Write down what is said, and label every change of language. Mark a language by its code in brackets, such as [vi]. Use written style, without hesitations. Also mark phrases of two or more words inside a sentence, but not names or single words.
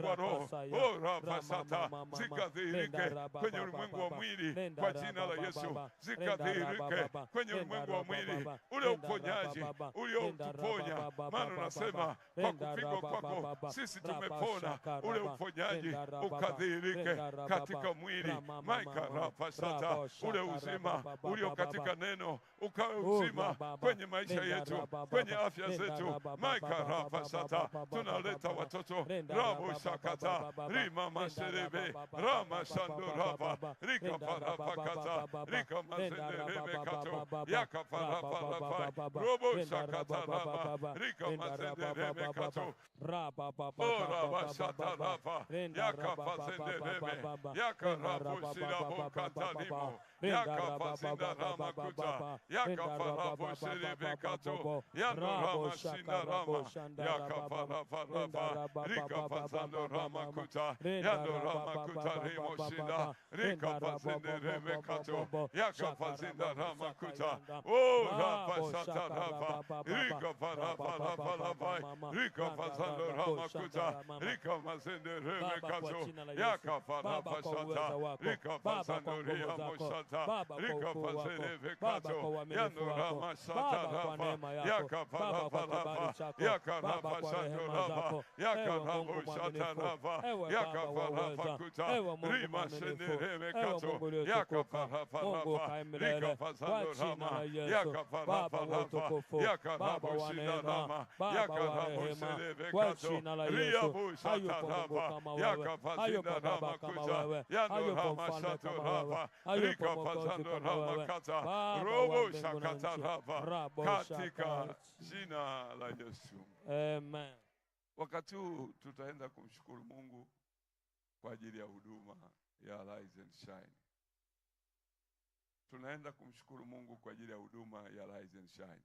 [sw] wa roho, o rapa sata, zikadhihirike kwenye ulimwengu wa mwili kwa jina la Yesu, zikadhihirike kwenye ulimwengu wa mwili, ule uponyaji uliotuponya, maana unasema kwa kupigwa kwako sisi tumepona, ule uponyaji ukadhihirike katika mwili, maika rapa sata, ule uzima ulio katika neno ukawe uzima kwenye maisha yetu, kwenye afya zetu, maika rapa sata. Tunaleta watoto rabo shakata, rima masherebe, rama shando rapa, rika parapa kata, rika mazende rebe kato, yaka parapa rapa, robo shakata rapa, rika mazende rebe kato, raba shata rapa, yaka pazende rebe, yaka rapo shirabo kata limo, yaka pazinda rama kuta, yaka parabo shirebe kato, yano rama shinda rama, yaka parapa rapa, rika pazando rama kuta, yano rama kuta rimo shinda, rika pazende rebe kato, yaka pazinda rama kuta, o rapa shata rapa, rika parapa rapa rapa, rika pazando rama kuta, rika mazende rebe kato, yaka parapa shata, rika pazando riyamo shata, rika pazende rebe kato, yano rama shata rapa, yaka parapa rapa, yaka rapa shando rapa, yaka ramo shata rapa, yaka parapa kuta, rima shende rebe kato, yaka parapa rapa, rika pazando rama, yaka parapa rapa, yaka ramo shinda rama, yaka ramo serebe kato, riyabu shata rapa, yaka pazinda rama kuta, yano rama shato rapa, rika pazando rama kata, robo shakata rapa, katika jina la Yesu. Amen. Wakati huu tutaenda kumshukuru Mungu kwa ajili ya huduma ya Rise and Shine. Tunaenda kumshukuru Mungu kwa ajili ya huduma ya Rise and Shine.